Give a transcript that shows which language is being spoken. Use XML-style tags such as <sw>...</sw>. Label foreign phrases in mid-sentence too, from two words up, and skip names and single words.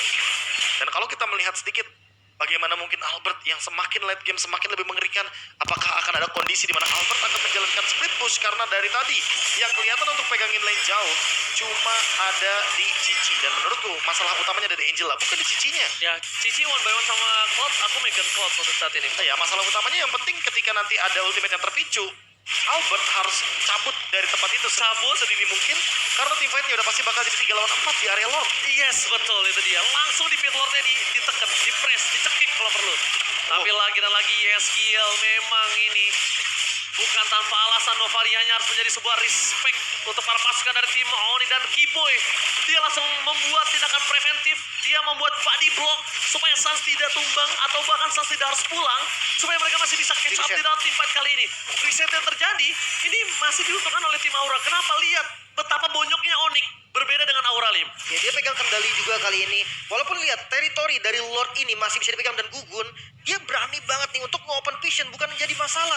<id>Dan kalau kita melihat sedikit bagaimana mungkin Albert yang semakin</id> <en>late game</en> <id>semakin lebih mengerikan. Apakah akan ada kondisi di mana Albert akan menjalankan</id> <en>split push</en> <id>karena dari tadi yang kelihatan untuk pegangin lane jauh cuma ada di Cici. Dan menurutku masalah utamanya ada di Angela, bukan di Cicinya. Ya, Cici</id> <en>one by one</en> <id>sama Cloud, aku megang Cloud untuk saat ini. Ya, masalah utamanya yang penting ketika nanti ada ultimate yang terpicu, Albert harus cabut dari tempat itu sedini mungkin karena</id> <en>team fight-</en> <id>nya udah pasti bakal jadi 3 lawan 4 di area Lord. Yes, betul itu dia. Langsung di pit lordnya ditekan, di-press, dicekik kalau perlu. Tapi lagi dan lagi Yeskiel memang ini bukan tanpa alasan Novarianya harus menjadi sebuah respect untuk para pasukan dari tim Oni dan Kiboy. Dia langsung membuat tindakan preventif. Dia membuat</id> <en>body block</en> <id>supaya Suns tidak tumbang atau bahkan Suns tidak harus pulang. Supaya mereka masih bisa</id> <en>catch up</en> <id>di dalam tim fight kali ini. Reset yang terjadi ini masih diuntungkan oleh tim Aura. Kenapa? Lihat betapa bonyoknya Onyx. Berbeda dengan Aura, Lim. Ya, dia pegang kendali juga kali ini. Walaupun lihat teritori dari Lord ini masih bisa dipegang dan Gugun, dia berani banget nih untuk nge-</id> <en>open vision,</en> <id>bukan jadi masalah.</id>